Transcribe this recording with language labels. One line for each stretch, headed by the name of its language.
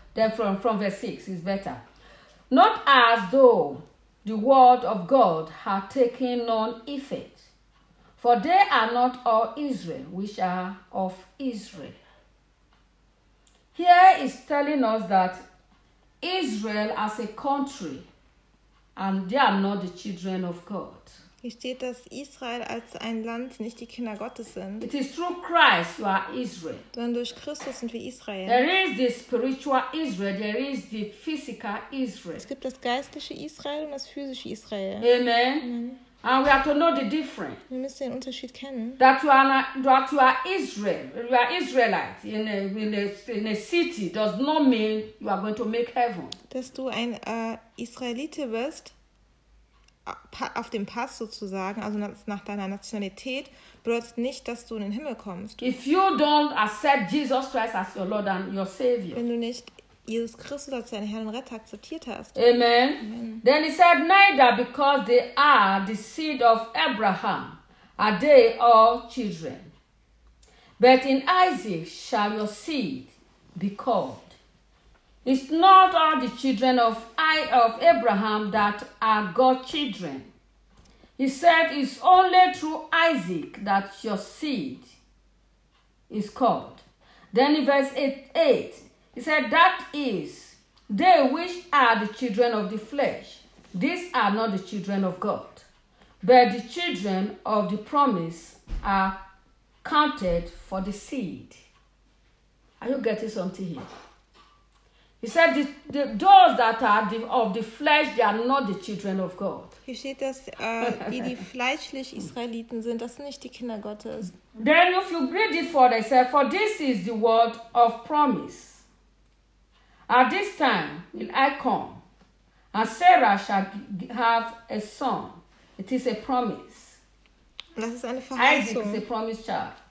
English: Then from verse 6 is better. Not as though the word of God had taken none effect, for they are not all Israel, which are of Israel. Here is telling us that Israel as a country, and they are not the children of God.
German: Hier steht, dass Israel als ein Land nicht die Kinder Gottes sind.
English: It is through Christ you are Israel.
German: Sondern durch Christus sind wir Israel.
English: There is the spiritual Israel, there is the physical Israel.
German: Es gibt das geistliche Israel und das physische Israel.
English: Amen. Amen. And we have to know the difference.
German: Wir müssen den Unterschied kennen.
English: That you are Israel, you are Israelite in a city does not mean you are going to make heaven.
German: Dass du ein Israelite bist, auf dem Pass sozusagen, also nach deiner Nationalität, bedeutet nicht, dass du in den Himmel kommst.
English: If you don't accept Jesus Christ as your Lord and your Savior.
German: Wenn du nicht Jesus Christus als deinen Herrn und Retter akzeptiert hast.
English: Amen. Amen. Then he said, neither because they are the seed of Abraham are they all children. But in Isaac shall your seed be called. It's not all the children of Abraham that are God's children. He said it's only through Isaac that your seed is called. Then in verse 8, he said, that is, they which are the children of the flesh, these are not the children of God. But the children of the promise are counted for the seed. Are you getting something here? He said, "The those that are the, of the flesh, they are not the children of God."
German: Hier steht, dass die fleischlich Israeliten sind, das sind nicht die Kinder Gottes.
English: Then, if you read it further, he said, "For this is the word of promise. At this time will I come, and Sarah shall have a son. It is a promise."
German: Das ist eine Verheißung.
English: Isaac is a promised child.